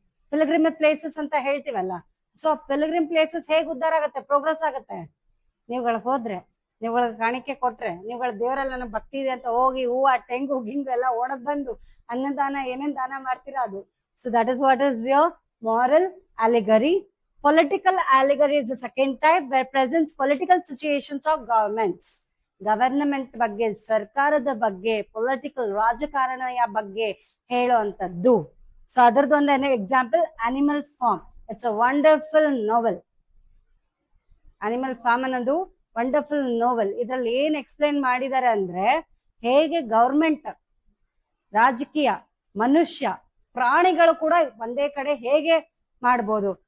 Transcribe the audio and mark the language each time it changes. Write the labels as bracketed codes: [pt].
[kn] Pilgrim places ಅಂತ ಹೇಳ್ತೀವಲ್ಲ. So pilgrim places ಹೇಗ್ ಉದ್ಧಾರ ಆಗುತ್ತೆ, ಪ್ರೋಗ್ರೆಸ್ ಆಗುತ್ತೆ? ನೀವುಗಳಿಗೆ ಹೋದ್ರೆ, ನೀವುಗಳಿಗೆ ಕಾಣಿಕೆ ಕೊಟ್ರೆ, ನೀವುಗಳ ದೇವರಲ್ಲಿ ನನ್ನ ಭಕ್ತಿ ಇದೆ ಅಂತ ಹೋಗಿ ಹೂವು, ತೆಂಗು, ಗಿಂಗು ಎಲ್ಲ ಓಡದ್ ಬಂದು ಅನ್ನದಾನ ಏನೇನ್ ದಾನ ಮಾಡ್ತೀರಾ ಅದು. [en] So that is what is your moral allegory. Political allegory is the second type, where presents political situations of governments. [kn] Government ಬಗ್ಗೆ, ಸರ್ಕಾರದ ಬಗ್ಗೆ, ಪೊಲಿಟಿಕಲ್ ರಾಜಕಾರಣಯ ಬಗ್ಗೆ ಹೇಳುವಂತದ್ದು. So ಅದರದೊಂದು example animal form. [en] It's a wonderful novel. [kn] Animal form ಅನ್ನೋದು wonderful novel. ಇದ್ರಲ್ಲಿ ಏನ್ explain ಮಾಡಿದ್ದಾರೆ ಅಂದ್ರೆ, ಹೇಗೆ ಗವರ್ಮೆಂಟ್, ರಾಜಕೀಯ, ಮನುಷ್ಯ, ಪ್ರಾಣಿಗಳು ಕೂಡ ಒಂದೇ ಕಡೆ ಹೇಗೆ ಮಾಡ್ಬೋದು.